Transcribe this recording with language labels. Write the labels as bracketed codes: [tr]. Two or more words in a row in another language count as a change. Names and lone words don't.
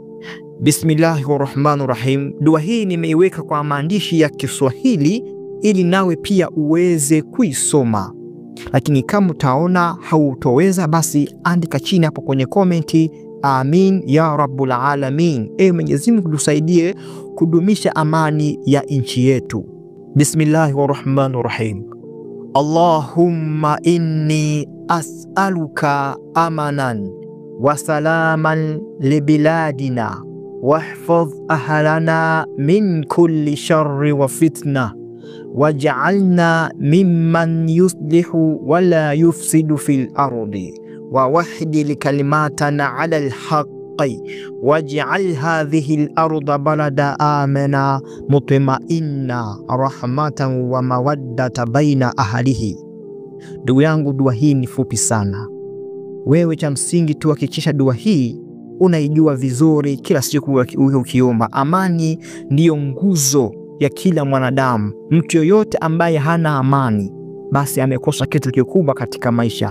[sw] Bismillahirrahmanirrahim. Dua hii nimeiweka kwa maandishi ya Kiswahili ili nawe pia uweze kuisoma, lakini kama utaona hautoweza, basi andika chini hapo kwenye komenti, [ar] آمين يا رب العالمين. [sw] Mwenyezi Mungu tusaidie kudumisha amani ya nchi yetu. [ar] بسم الله الرحمن الرحيم اللهم إني أسألك أمانا وسلاما لبلادنا واحفظ أهلنا من كل شر وفتنة واجعلنا ممن يصلح ولا يفسد في الأرض ووحد كلمتنا على الحق واجعل هذه الأرض بلدا آمنا مطمئنا رحمة ومودة بين أهله. [sw] Ndugu yangu, dua hii ni fupi sana. Wewe cha msingi tu hakikisha dua hii unaijua vizuri kila siku ukiomba. Amani ndiyo nguzo ya kila mwanadamu. Mtu yoyote ambaye hana amani, basi amekosa kitu kikubwa katika maisha.